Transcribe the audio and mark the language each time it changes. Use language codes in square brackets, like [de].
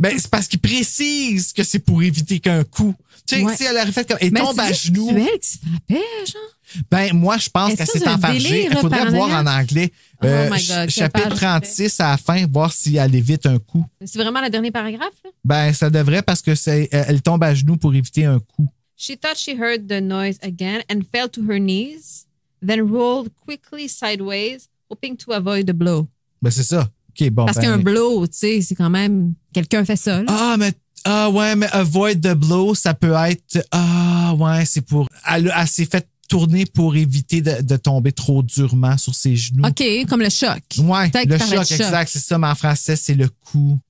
[fr] Ben, c'est parce qu'il précise que c'est pour éviter qu'un coup. Tu sais, si elle aurait fait comme. Elle tombe à genoux. C'est elle qui se frappait, genre? Ben, moi, je pense qu'elle s'est enfargée. Il faudrait voir en anglais. [en] Oh my God, [fr] chapitre 36 à la fin, voir si elle évite un coup. C'est vraiment le dernier paragraphe, là? Ben, ça devrait parce que elle tombe à genoux pour éviter un coup. [en] She thought she heard the noise again and fell to her knees, then rolled quickly sideways, hoping to avoid the blow. [fr] Ben, c'est ça. OK, bon. Parce qu'un blow, tu sais, c'est quand même. Quelqu'un fait ça, là. Ouais, mais [en] avoid the blow, [fr] ça peut être. C'est pour. Elle s'est fait tourner pour éviter de tomber trop durement sur ses genoux. OK, comme le choc. Ouais, le choc, exact. C'est ça, mais en français, c'est le coup.